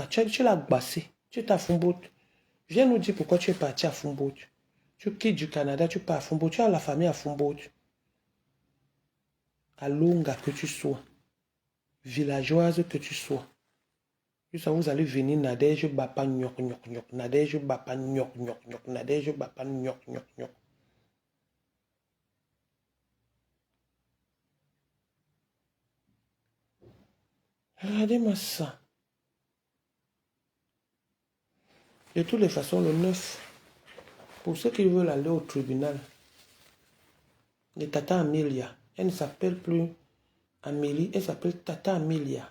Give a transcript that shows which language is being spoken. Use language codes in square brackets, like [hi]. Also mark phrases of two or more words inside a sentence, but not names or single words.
[fr] Tu l'as bassé. Tu es à Fumbo. Viens nous dire pourquoi tu es parti à Fumbo. Tu quittes du Canada, tu pars à Fumbo. Tu as la famille à Fumbo. À Longa que tu sois. Villageoise que tu sois. Ça, vous allez venir Nadège Bapa Nyok Nyok Nyok. Nadège Bapa Nyok Nyok Nyok. Nadège Bapa Nyok Nyok Nyok. Regardez-moi ça. De toutes les façons, le 9, pour ceux qui veulent aller au tribunal, les Tata Amelia, elle ne s'appelle plus Amélie, elle s'appelle Tata Amelia.